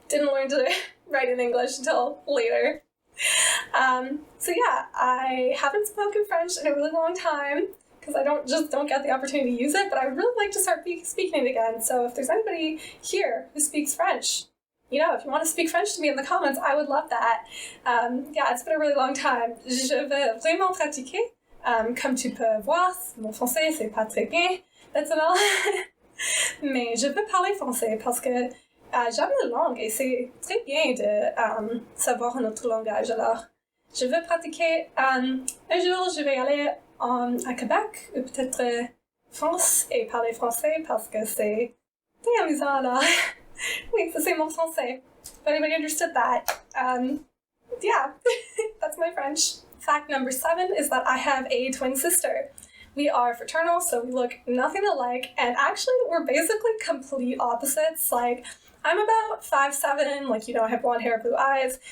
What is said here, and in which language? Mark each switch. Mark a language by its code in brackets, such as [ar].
[en] Didn't learn to write in English until later. So yeah, I haven't spoken French in a really long time because I don't get the opportunity to use it, but I would really like to start speaking it again. So if there's anybody here who speaks French, you know, if you want to speak French to me in the comments, I would love that. Yeah, it's been a really long time. [fr] Je vais vraiment pratiquer. Comme tu peux voir, mon français c'est pas très bien, maintenant. Mais je veux parler français parce que j'aime la langue et c'est très bien de savoir notre langage. Alors, je veux pratiquer. Un jour, je vais aller à Québec ou peut-être France et parler français parce que c'est très amusant. Alors, oui, ça c'est mon français. [en] If anybody understood that, yeah, that's my French. Fact number 7 is that I have a twin sister. We are fraternal, so we look nothing alike, and actually we're basically complete opposites. Like, I'm about 5'7", like, you know, I have blonde hair, blue eyes.